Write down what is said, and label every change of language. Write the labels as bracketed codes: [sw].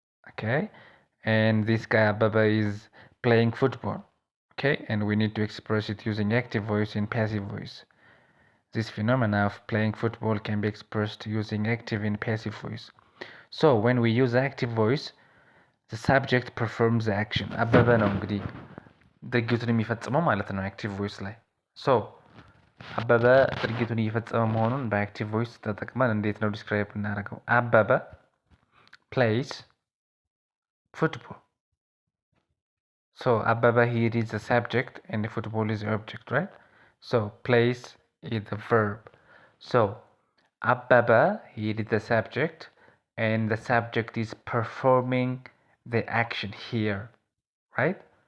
[en] Okay, and this guy Ababa is playing football. Okay, and we need to express it using active voice and passive voice. This phenomena of playing football can be expressed using active and passive voice. So when we use active voice, the subject performs the action. [am] አበበ ነው እንግዲህ ድርጊቱን የሚፈጽመው ማለት ነው አክቲቭ ቮይስ ላይ። ሶ አበበ ድርጊቱን እየፈጸመ መሆኑን በአክቲቭ ቮይስ ተጠቅመን እንዴት ነው ዲስክራይብ እናደርገው? [en] አበበ plays football. So አበበ here is the subject and the football is the object, right? So plays is the verb. So አበበ here is the subject and the subject is performing the action here, right?